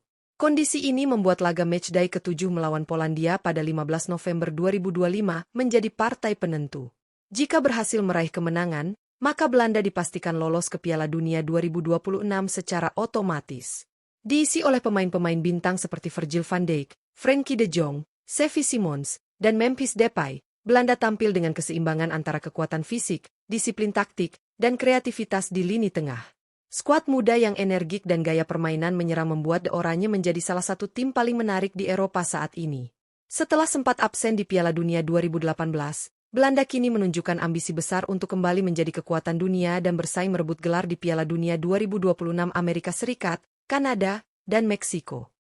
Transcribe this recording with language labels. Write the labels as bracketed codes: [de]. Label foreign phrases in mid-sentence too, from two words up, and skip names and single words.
[id] Kondisi ini membuat laga matchday ke-7 melawan Polandia pada 15 November 2025 menjadi partai penentu. Jika berhasil meraih kemenangan, maka Belanda dipastikan lolos ke Piala Dunia 2026 secara otomatis. Diisi oleh pemain-pemain bintang seperti Virgil van Dijk, Frenkie de Jong, Xavi Simons, dan Memphis Depay. Belanda tampil dengan keseimbangan antara kekuatan fisik, disiplin taktik, dan kreativitas di lini tengah. Skuad muda yang energik dan gaya permainan menyerang membuat The Oranje menjadi salah satu tim paling menarik di Eropa saat ini. Setelah sempat absen di Piala Dunia 2018, Belanda kini menunjukkan ambisi besar untuk kembali menjadi kekuatan dunia dan bersaing merebut gelar di Piala Dunia 2026 Amerika Serikat, Kanada, dan Meksiko.